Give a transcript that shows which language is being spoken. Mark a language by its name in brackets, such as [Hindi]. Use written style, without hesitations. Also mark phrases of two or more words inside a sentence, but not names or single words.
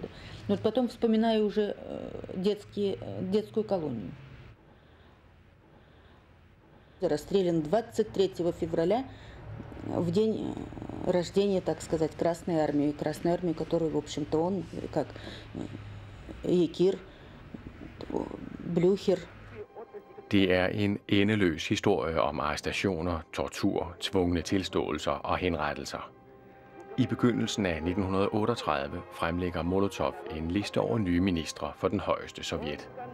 [Russian] Но вот потом вспоминаю уже детскую колонию. Расстрелян 23 февраля, в день рождения, так сказать, Красной Армии. Красной Армии, которую, в общем-то, он, как Jakir, Blücher. [Danish] Det er en endeløs historie om arrestationer, tortur, tvungne tilståelser og henrettelser. I begyndelsen af 1938 fremlægger Molotov en liste over nye ministre for den højeste sovjet.